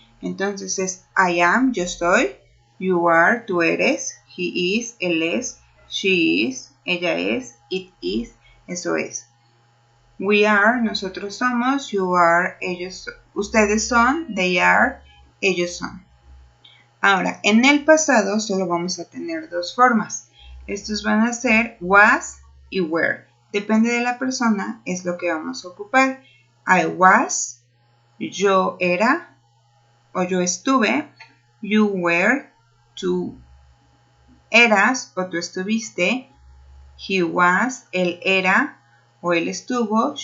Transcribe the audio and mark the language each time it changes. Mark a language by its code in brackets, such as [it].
[es] Entonces es [en] I am, [es] yo soy, [en] you are, [es] tú eres, [en] he is, [es] él es, [en] she is, [es] ella es, [en] it is, [es] eso es. [en] We are, [es] nosotros somos, [en] you are, [es] ellos, ustedes son, [en] they are, [es] ellos son. Ahora, en el pasado solo vamos a tener dos formas. Estos van a ser was y were. Depende de la persona, es lo que vamos a ocupar. [en] I was, [es] yo era o yo estuve. [en] You were, [es] tú eras o tú estuviste. [en] He was, [es] él era o él estuvo.